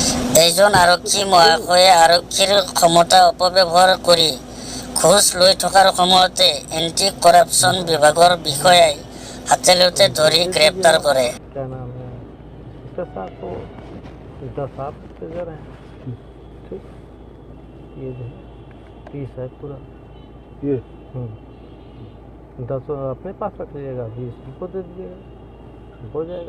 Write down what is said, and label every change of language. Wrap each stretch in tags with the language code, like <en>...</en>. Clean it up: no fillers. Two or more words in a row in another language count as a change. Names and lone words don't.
<as>এজন আৰক্ষী মহাশয়ে আৰক্ষীৰ ক্ষমতা অপব্যৱহাৰ কৰি ঘোষ লৈ থকাৰ সময়তে এন্টি কৰাপশ্যন বিভাগৰ বিষয়াই হাতেলতে ধৰি গ্ৰেপ্তাৰ কৰে।</as> <hi>क्या नाम है इसका साथ तो 10 से जरा है ठीक ये जो 30 है पूरा ये 10 अपने पास रख लीजिएगा 20 उनको दे दीजिएगा हो जाएगा।</hi>